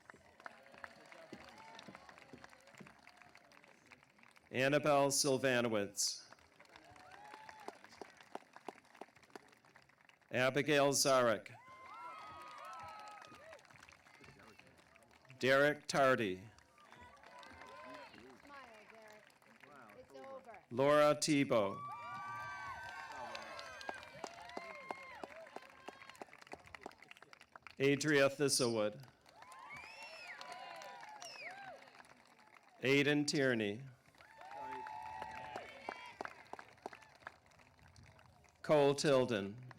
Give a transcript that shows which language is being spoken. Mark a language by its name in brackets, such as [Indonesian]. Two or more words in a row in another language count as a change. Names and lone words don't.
[English] Annabelle Sylvanowitz. Abigail Zarek. Derek Tardy. Smile, Derek. It's over. Laura Tebow. Adria Thistlewood. Aiden Tierney. Cole Tilden.